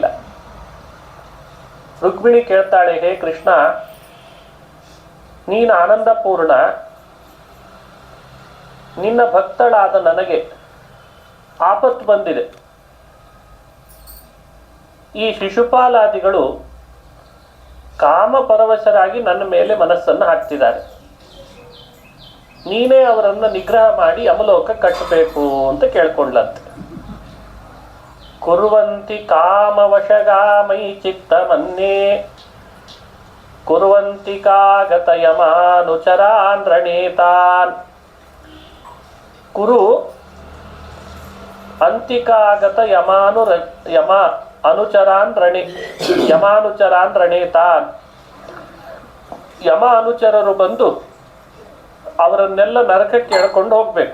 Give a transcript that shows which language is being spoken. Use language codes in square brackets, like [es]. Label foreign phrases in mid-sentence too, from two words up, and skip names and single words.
[kn] ರುಕ್ಮಿಣಿ ಕೇಳ್ತಾಳೆ, ಹೇ ಕೃಷ್ಣ, ನೀನು ಆನಂದಪೂರ್ಣ, ನಿನ್ನ ಭಕ್ತಳಾದ ನನಗೆ ಆಪತ್ತು ಬಂದಿದೆ. ಈ ಶಿಶುಪಾಲಾದಿಗಳು ಕಾಮಪರವಶರಾಗಿ ನನ್ನ ಮೇಲೆ ಮನಸ್ಸನ್ನು ಹಾಕ್ತಿದ್ದಾರೆ. ನೀನೇ ಅವರನ್ನ ನಿಗ್ರಹ ಮಾಡಿ ಯಮಲೋಕ ಕಟ್ಟಬೇಕು ಅಂತ ಕೇಳ್ಕೊಂಡ್ಲಂತೆ. [sa] ಕುರ್ವಂತಿ ಕಾಮವಶಗಾಮೈ ಚಿತ್ತ ಮನ್ಯೇ ಕುರ್ವಂತಿ ಕಾಗತ ಯಮಾನುಚರಾನ್ ರಣೇತಾನ್. ಕುರು ಅಂತಿಕಾಗತ ಯಮಾನುಚರಾನ್ ರಣೇತಾನ್. [kn] ಯಮ ಅನುಚರರು ಬಂದು ಅವರನ್ನೆಲ್ಲ ನರಕಕ್ಕೆ ಎಳ್ಕೊಂಡು ಹೋಗ್ಬೇಕು.